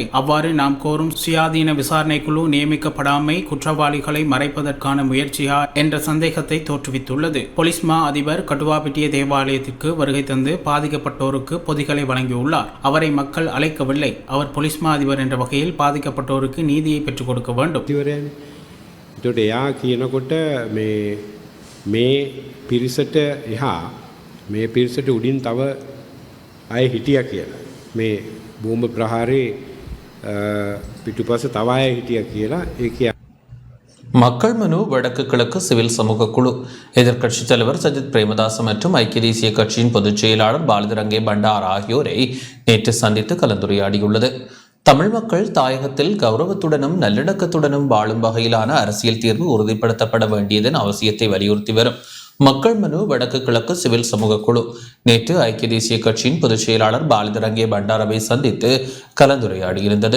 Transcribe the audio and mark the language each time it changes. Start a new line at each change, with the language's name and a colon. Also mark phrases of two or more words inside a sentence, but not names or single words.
Tamil: அவ்வாறு நாம் கோரும் சுயாதீன விசாரணை குழு நியமிக்கப்படாமை குற்றவாளிகளை மறைப்பதற்கான முயற்சியா என்ற சந்தேகத்தை தோற்றுவித்துள்ளது. போலீஸ் மா அதிபர் கட்டுவாப்பிட்டிய தேவாலயத்திற்கு வருகை தந்து பாதிக்கப்பட்டோருக்கு பொதிகளை வழங்கியுள்ளார். அவரை மக்கள் அழைக்கவில்லை. அவர் போலீஸ் மா அதிபர் என்ற வகையில் பாதிக்கப்பட்டோருக்கு நீதியை பெற்றுக் கொடுக்க வேண்டும்.
Sinhala: එතකොට එයා කියනකොට මේ පිරිසට එහා මේ පිරිසට උඩින් තව අය හිටියා කියලා. මේ බෝම්බ ප්‍රහාරේ පිටුපස තව අය හිටියා කියලා ඒ
Tamil: மக்கள் மனு வடக்கு கிழக்கு சிவில் சமூக குழு எதிர்க்கட்சித் தலைவர் சஜித் பிரேமதாச மற்றும் ஐக்கிய தேசிய கட்சியின் பொதுச் செயலாளர் பாலதிரங்கே பண்டார் ஆகியோரை நேற்று சந்தித்து கலந்துரையாடியுள்ளது. தமிழ் மக்கள் தாயகத்தில் கௌரவத்துடனும் நல்லிணக்கத்துடனும் வாழும் வகையிலான அரசியல் தீர்வு உறுதிப்படுத்தப்பட வேண்டியதன் அவசியத்தை வலியுறுத்தி வரும் மக்கள் மனு வடக்கு கிழக்கு சிவில் சமூக குழு நேற்று ஐக்கிய தேசிய கட்சியின் பொதுச் செயலாளர் பாலதிரங்கே பண்டாரவை சந்தித்து கலந்துரையாடியிருந்தது.